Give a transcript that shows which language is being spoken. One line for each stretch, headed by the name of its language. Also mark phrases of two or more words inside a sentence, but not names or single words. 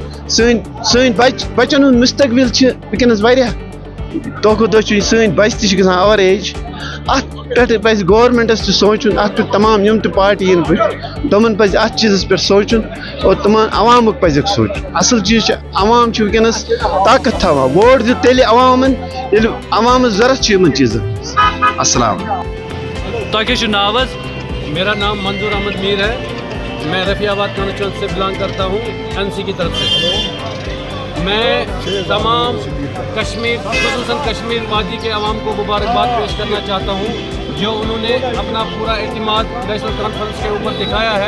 Kashmiri: سٲنۍ بچن ہُنٛد مستقبل چھِ ونکیٚنس واریاہ, دۄہ کھۄتہٕ دۄہ چھِ سٲنۍ بچہِ تہِ چھِ گژھان
English: over age.
Kashmiri: اتھ پٮ۪ٹھ پزِ گورمنٹس تہِ سونچُن, اتھ پٮ۪ٹھ تمام یِم تہِ پارٹی یِن بٕتھِ تِمن پزِ اتھ چیٖزس پٮ۪ٹھ سونچُن, اور تِمن عوامُک پزٮ۪کھ سونچُن. اصل چیٖز چھُ عوام چھُ ونکیٚنس طاقت تھاوان, ووٹ دیُت تیٚلہِ عوامن ییٚلہِ عوامس ضروٗرت چھِ یِمن چیٖزن.
Urdu: السلام علیکم. میرا نام منظور احمد میر ہے, میں رفیع آباد کانسٹیچوئنسی سے بلانگ کرتا ہوں NC کی طرف سے. میں تمام کشمیر خصوصاً کشمیر وادی کے عوام کو مبارکباد پیش کرنا چاہتا ہوں, جو انہوں نے اپنا پورا اعتماد نیشنل کانفرنس کے اوپر دکھایا ہے.